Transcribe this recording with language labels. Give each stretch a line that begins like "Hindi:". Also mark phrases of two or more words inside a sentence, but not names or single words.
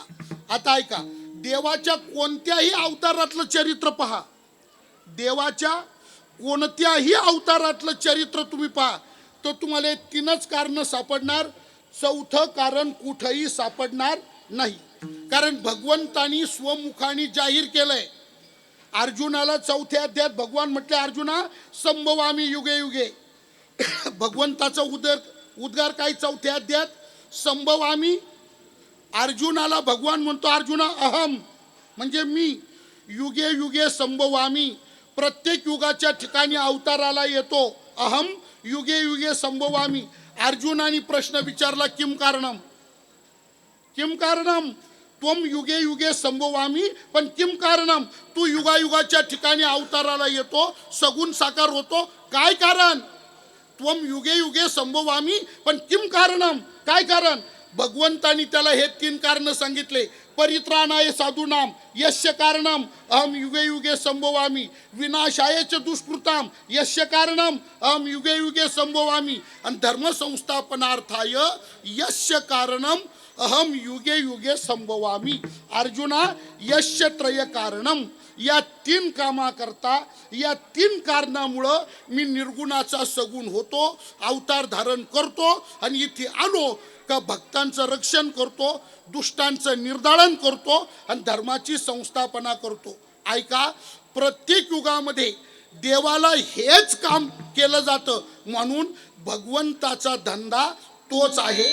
Marathi: आता ऐका, देवाच्या कोणत्याही अवतारातलं चरित्र पहा, देवाच्या कोणत्याही अवतारातलं चरित्र तुम्ही पहा तर तुम्हाला 3च कारणं सापडणार, 4थं कारण कुठंही सापडणार नाही. कारण भगवंतानी स्वमुखाने जाहीर केलंय. अर्जुनाला 4थ्या अध्यायात भगवान म्हटले, अर्जुना
Sanskrit: संभवामी युगे युगे.
Marathi: भगवंताचा उद्गार काय 4थ्या अध्यायात, संभवामी. अर्जुनाला भगवान म्हणतो, अर्जुना अहम म्हणजे मी,
Sanskrit: युगे युगे संभवामी,
Marathi: प्रत्येक युगाच्या ठिकाणी अवताराला येतो,
Sanskrit: अहम युगे युगे संभवामी.
Marathi: अर्जुनाने प्रश्न विचारला,
Sanskrit: किम कारणम, किम कारणम, त्वम युगे युगे संभवामी, पण किम कारणम,
Marathi: तू युगायुगाच्या ठिकाणी अवताराला येतो, सगुण साकार होतो, काय कारण.
Sanskrit: त्वम युगे युगे संभवामी, पण किम कारणम,
Marathi: काय कारण? भगवंतानी त्याला हे 3 कारण सांगितले.
Sanskrit: परित्राणाय साधूनाम यस्य कारणम अहम युगे युगे संभवामी, विनाशाय च दुष्कृताम यस्य कारणम अहम युगे युगे संभवामी, आणि धर्म संस्थापनार्थाय यस्य कारणम अहम युगे युगे संभवामी. अर्जुना, यस्य त्रय कारणम,
Marathi: या 3 कामाकरता, या 3 कारणामुळं मी निर्गुणाचा सगुण होतो, अवतार धारण करतो, आणि इथे आलो का भक्तांचं रक्षण करतो, दुष्टांचं निर्दालन करतो, आणि धर्माची संस्थापना करतो. ऐका, प्रत्येक युगामध्ये देवाला हेच काम केलं जातं, म्हणून भगवंताचा धंदा तोच आहे.